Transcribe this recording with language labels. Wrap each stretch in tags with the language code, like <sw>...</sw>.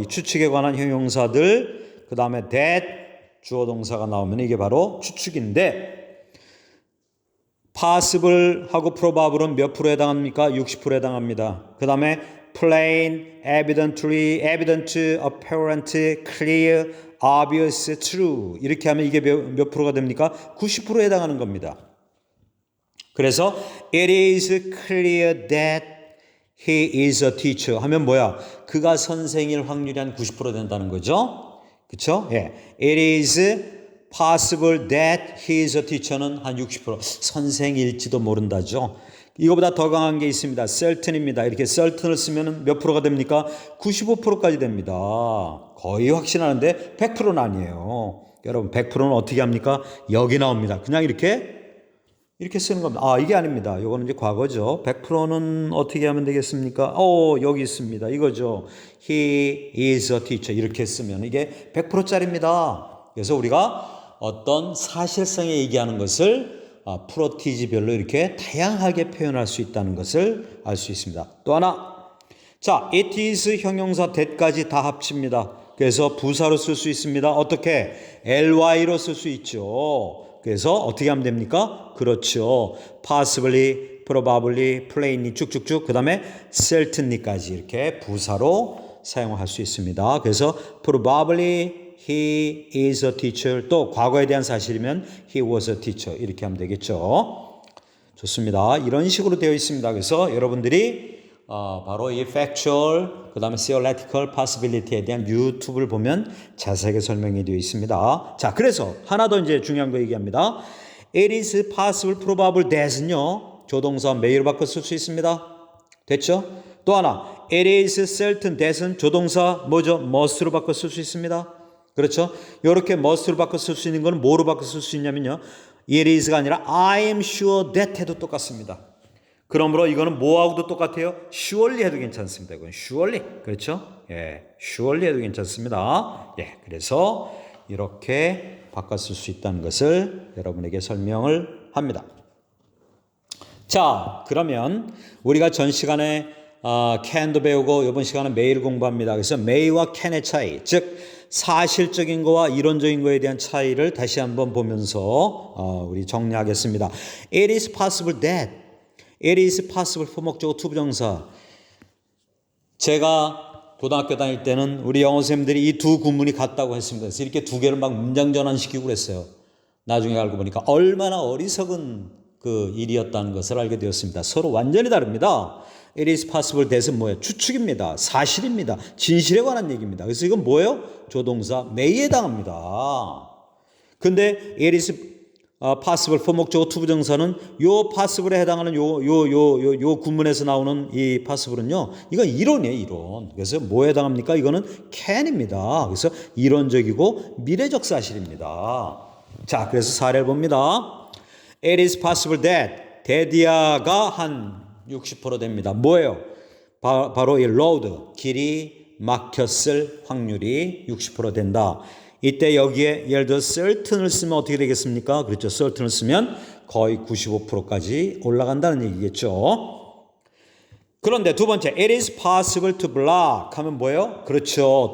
<ko>이 추측에 관한 형용사들, 그 다음에 that 주어 동사가 나오면 이게 바로 추측인데 possible 하고 probable은 몇 프로에 해당합니까? 60%에 해당합니다. 그 다음에 plain, evidently, evident, apparent, clear, obvious, true 이렇게 하면 이게 몇 프로가 됩니까? 90%에 해당하는 겁니다. 그래서</ko> <en>it is clear that he is a teacher</en> <ko>하면 뭐야? 그가 선생일 확률이 한 90% 된다는 거죠. 그렇죠? 예.</ko> <en>It is possible that he is a teacher는</en> <ko>한 60% 선생일지도 모른다죠. 이거보다 더 강한 게 있습니다. certain입니다. 이렇게 certain을 쓰면 몇 프로가 됩니까? 95%까지 됩니다. 거의 확신하는데 100%는 아니에요. 여러분 100%는 어떻게 합니까? 여기 나옵니다. 그냥 이렇게 쓰는 겁니다. 이게 아닙니다. 이거는 이제 과거죠. 100%는 어떻게 하면 되겠습니까? 여기 있습니다. 이거죠.</ko> <en>He is a teacher.</en> <ko>이렇게 쓰면 이게 100%짜리입니다. 그래서 우리가 어떤 사실성에 얘기하는 것을 프로티지별로 이렇게 다양하게 표현할 수 있다는 것을 알 수 있습니다. 또 하나, 자, it is 형용사 that까지 다 합칩니다. 그래서 부사로 쓸 수 있습니다. 어떻게? ly로 쓸 수 있죠. 그래서 어떻게 하면 됩니까? 그렇죠. possibly, probably, plainly 쭉쭉쭉 그 다음에 certainly까지 이렇게 부사로 사용할 수 있습니다. 그래서</ko> <en>probably he is a teacher</en> <ko>또 과거에 대한 사실이면</ko> <en>he was a teacher</en> <ko>이렇게 하면 되겠죠. 좋습니다. 이런 식으로 되어 있습니다. 그래서 여러분들이 바로 이 factual 그 다음에 theoretical possibility에 대한 유튜브를 보면 자세하게 설명이 되어 있습니다. 자, 그래서 하나 더 이제 중요한 거 얘기합니다.</ko> <en>It is possible, probable that</en> <ko>은요 조동사 may로 바꿔 쓸 수 있습니다. 됐죠? 또 하나 it is certain that은 조동사 뭐죠? must로 바꿔 쓸 수 있습니다. 그렇죠? 이렇게 must로 바꿔 쓸 수 있는 거는 뭐로 바꿔 쓸 수 있냐면요.</ko> <en>it is가 아니라 I am sure that</en> <ko>해도 똑같습니다. 그러므로 이거는 뭐하고도 똑같아요? surely 해도 괜찮습니다. 이건 surely. 그렇죠? 예, surely 해도 괜찮습니다. 예, 그래서 이렇게 바꿨을 수 있다는 것을 여러분에게 설명을 합니다. 자, 그러면 우리가 전 시간에 can도 배우고 이번 시간은 may를 공부합니다. 그래서 may와 can의 차이, 즉 사실적인 거와 이론적인 거에 대한 차이를 다시 한번 보면서 우리 정리하겠습니다.</ko> <en>It is possible that. It is possible 포목적어 투부정사.</en> <ko>제가 고등학교 다닐 때는 우리 영어 선생님들이 이 두 구문이 같다고 했습니다. 그래서 이렇게 두 개를 막 문장 전환시키고 그랬어요. 나중에 알고 보니까 얼마나 어리석은 그 일이었다는 것을 알게 되었습니다. 서로 완전히 다릅니다.</ko> <en>It is possible that은 뭐예요?</en> <ko>추측입니다. 사실입니다. 진실에 관한 얘기입니다. 그래서 이건 뭐예요? 조동사 may에 해당합니다. 근데</ko> <en>it is possible</en> <ko>포목적어 투부정사는 요 possible에 해당하는 요 구문에서 나오는 이 possible은요. 이건 이론이에요, 이론. 그래서 뭐에 해당합니까? 이거는 can입니다. 그래서 이론적이고 미래적 사실입니다. 자, 그래서 사례를 봅니다.</ko> <en>It is possible that</en> <ko>데디아가 한 60% 됩니다. 뭐예요? 바로 이 road, 길이 막혔을 확률이 60% 된다. 이때 여기에 예를 들어 certain을 쓰면 어떻게 되겠습니까? 그렇죠. certain을 쓰면 거의 95%까지 올라간다는 얘기겠죠. 그런데 두 번째,</ko> <en>it is possible to block</en> <ko>하면 뭐예요? 그렇죠.</ko>